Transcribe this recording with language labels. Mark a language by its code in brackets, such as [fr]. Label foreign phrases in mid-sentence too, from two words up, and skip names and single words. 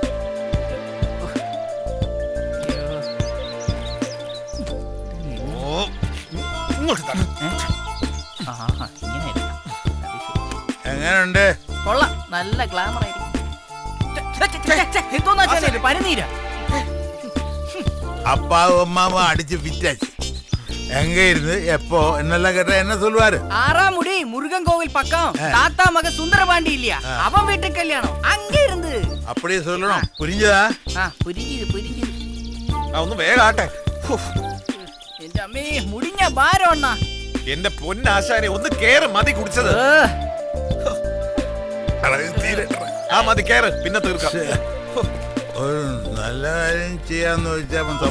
[ml] എങ്ങനുണ്ട്? കൊള്ളാം, നല്ല ഗ്ലാമർ ആയിരിക്കും. പനിനീരാ [ta] அப்பாவும் அம்மாவும் அடிச்சு ஃபிட்டாச்சு. எங்க இருந்து எப்போ என்னெல்லாம் கேட்டா என்ன சொல்லுவாரு? 6ஆம் முடி முருகன் கோவில் பக்கம் தாத்தா மக சுந்தரபாண்டி இல்லையா, அவன் வீட்டு கல்யாணம் அங்க இருந்து. அப்படியே சொல்லணும், புரிஞ்சதா? புரிஞ்சுது. [ml] ഒന്ന് വേഗാട്ടെ. എന്റെ അമ്മേ, മുടിഞ്ഞ ഭാരം അണ്ണാ. എന്റെ പൊന്നാശാനെ, ഒന്ന് കേറ്, മതി കുടിച്ചത്. ആ മതി, കേറ്, പിന്നെ തീർക്കാം. ഒരു നല്ല കാര്യം ചെയ്യാന്ന് വെച്ചാൽ